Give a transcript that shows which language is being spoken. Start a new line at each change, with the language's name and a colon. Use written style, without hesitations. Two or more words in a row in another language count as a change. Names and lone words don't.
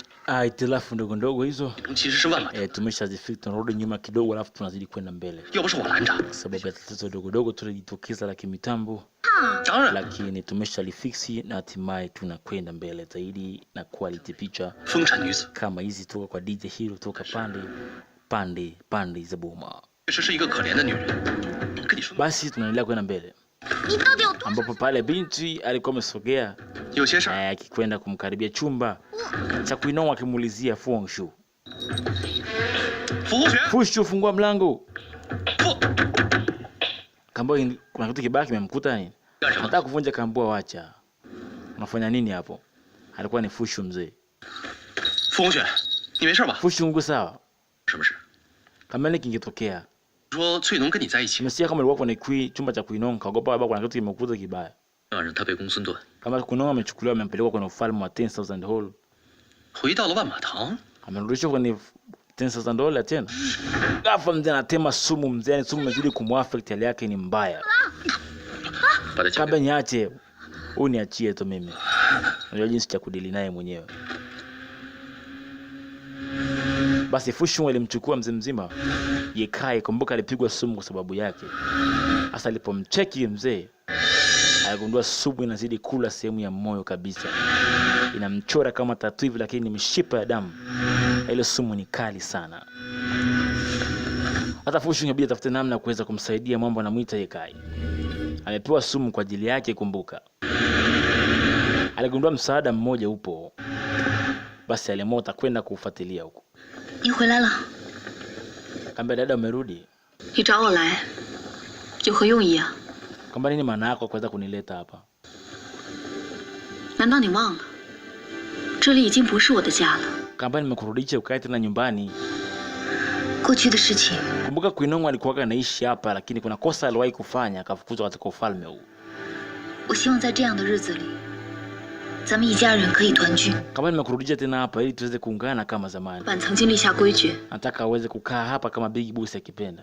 Swahili: Itilafu ndogo ndogo hizo
Chinese: 其实是万马腾。
Swahili: tumeshazifika, tunarudi nyuma kidogo, alafu tunazidi kwenda mbele.
Chinese: 要不是我拦着，
Swahili: Sababu ya tatizo dogo dogo tulijitokeza la kimitambo,
Chinese: 当然
Swahili: lakini tumeshalifiksi na hatimaye tunakwenda mbele zaidi na quality picha
Chinese: 风尘女子
Swahili: kama hizi toka kwa DJ Hero toka pande za Boma.
Chinese: 确实是一个可怜的女人。跟你说，
Swahili: Basi tunaendelea kwenda mbele,
Chinese: 你到底有多？
Swahili: ambapo pale binti alikuwa amesogea
Chinese: 有些事儿
Swahili: akikwenda kumkaribia chumba cha kuinoma, akimuulizia Fu Hongxue,
Chinese: 服务员，
Swahili: Fu Hongxue, fungua mlango.
Chinese: 不，
Swahili: Kambua kuna kitu kibaya kimemkuta nini?
Chinese: 干什么？
Swahili: Nataka kuvunja kambua, wacha. Unafanya nini hapo? Alikuwa ni Fu Hongxue mzee.
Chinese: 傅红雪，你没事吧？
Swahili: Fu Hongxue uko sawa?
Chinese: 什么事？
Swahili: Kama nini kingetokea?
Chinese: 说翠农跟你在一起，
Swahili: Nimesikia kama alikuwa kwenye chumba cha kuinoma, kaogopa baba kuna kitu kimekuta kibaya.
Chinese: 让他被公孙盾
Swahili: Kama kuinoma amechukuliwa, amempelekwa kwenye ufalme wa 10,000 Hall.
Chinese: 回到了万马堂。
Swahili: Amerudishwa kwenye 10,000 dola tena. Ghafla mzee anatema sumu, mzee ni sumu imezidi kumuaffect, hali yake ni mbaya.
Chinese: 把他交给
Swahili: Kabla niache, huyu niachie tu mimi. Unajua jinsi cha kudili naye mwenyewe. Basi Fu Hongxue alimchukua mzee mzima. Ye Kai, kumbuka alipigwa sumu kwa sababu yake. Hasa alipomcheki mzee, aligundua sumu inazidi kula sehemu ya moyo kabisa. Inamchora kama tatu hivi, lakini ni mishipa ya damu. Ile sumu ni kali sana. Hata Fu Hongxue inabidi atafute namna kuweza kumsaidia, mambo anamuita Ye Kai. Amepewa sumu kwa ajili yake, kumbuka. Aligundua msaada mmoja upo. Basi alimota kwenda kufuatilia huko.
Chinese: 你回来了，
Swahili: Kamba dada umerudi.
Chinese: 你找我来，有何用意啊？
Swahili: Kamba nini maana yako kuweza kunileta hapa?
Chinese: 难道你忘了，这里已经不是我的家了？
Swahili: Kamba nimekurudisha ukae tena nyumbani.
Chinese: 过去的事情，
Swahili: Kumbuka Kuinongo alikuwa anaishi hapa, lakini kuna kosa aliwahi kufanya, akafukuzwa katika ufalme huu.
Chinese: 我希望在这样的日子里，咱们一家人可以团聚。
Swahili: Kamba nimekurudisha tena hapa ili tuweze kuungana kama zamani.
Chinese: 老板曾经立下规矩，
Swahili: Nataka aweze kukaa hapa kama
English: Big Boss
Swahili: akipenda.